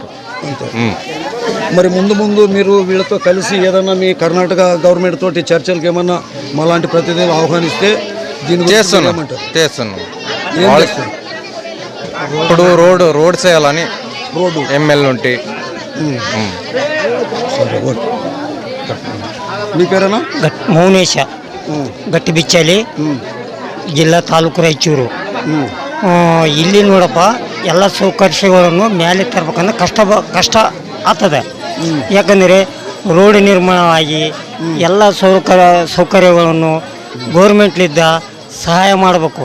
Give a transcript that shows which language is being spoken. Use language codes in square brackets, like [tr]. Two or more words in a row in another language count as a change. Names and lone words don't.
[te] మరి ముందు మీరు వీళ్ళతో కలిసి ఏదన్నా మీ కర్ణాటక గవర్నమెంట్ తోటి చర్చలకు ఏమన్నా మాలాంటి ప్రతినిధులు ఆహ్వానిస్తే దీన్ని చేస్తున్నాం. ఇప్పుడు రోడ్ చేయాలని ఎమ్మెల్యే ఉంటే. మీ పేరేనా? [kn] ಮೌನೇಶ ಗಟ್ಟಿ ಬಿಚ್ಚಲಿ ಜಿಲ್ಲಾ ತಾಲೂಕು ರಾಯಚೂರು. ಇಲ್ಲಿ ನೋಡಪ್ಪ ಎಲ್ಲ ಸೌಕರ್ಯಗಳನ್ನು ಮೇಲೆ ತರಬೇಕಂದ್ರೆ ಕಷ್ಟ ಆಗ್ತದೆ. ಯಾಕಂದರೆ ರೋಡ್ ನಿರ್ಮಾಣ ಆಗಿ ಎಲ್ಲ ಸೌಕರ್ಯಗಳನ್ನು ಗೌರ್ಮೆಂಟ್ಲಿದ್ದ ಸಹಾಯ ಮಾಡಬೇಕು.